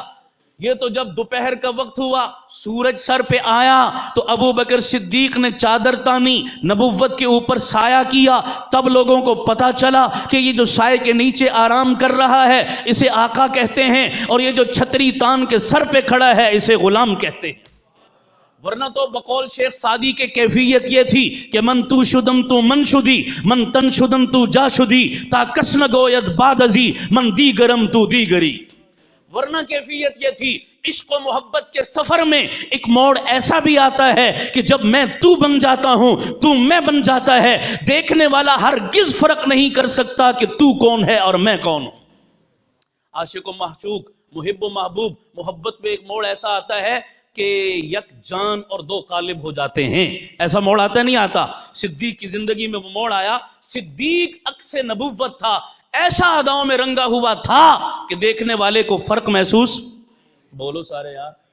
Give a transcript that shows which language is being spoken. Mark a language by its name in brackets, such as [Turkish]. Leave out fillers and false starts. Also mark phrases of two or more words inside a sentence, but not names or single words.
[Urdu] یہ تو جب دوپہر کا وقت ہوا، سورج سر پہ آیا تو ابو بکر صدیق نے چادر تانی، نبوت کے اوپر سایہ کیا، تب لوگوں کو پتا چلا کہ یہ جو سائے کے نیچے آرام کر رہا ہے اسے آقا کہتے ہیں، اور یہ جو چھتری تان کے سر پہ کھڑا ہے اسے غلام کہتے ہیں۔ ورنہ تو بقول شیخ سعدی کے کیفیت یہ تھی کہ [Persian] من تو شدم تو من شدی، من تن شدم تو جا شدی، تا کس نہ گوید باد ازی، من دیگرم تو دیگری۔ [Urdu] ورنہ کیفیت یہ تھی، عشق و محبت کے سفر میں ایک موڑ ایسا بھی آتا ہے کہ جب میں تو بن جاتا ہوں، تو میں بن جاتا ہے، دیکھنے والا ہرگز فرق نہیں کر سکتا کہ تو کون ہے اور میں کون ہوں۔ عاشق و معشوق، محب و محبوب، محبت میں ایک موڑ ایسا آتا ہے کہ یک جان اور دو قالب ہو جاتے ہیں۔ ایسا موڑ آتا نہیں آتا؟ صدیق کی زندگی میں وہ موڑ آیا۔ صدیق عکس نبوت تھا، ایسا اداؤں میں رنگا ہوا تھا کہ دیکھنے والے کو فرق محسوس، بولو سارے یار۔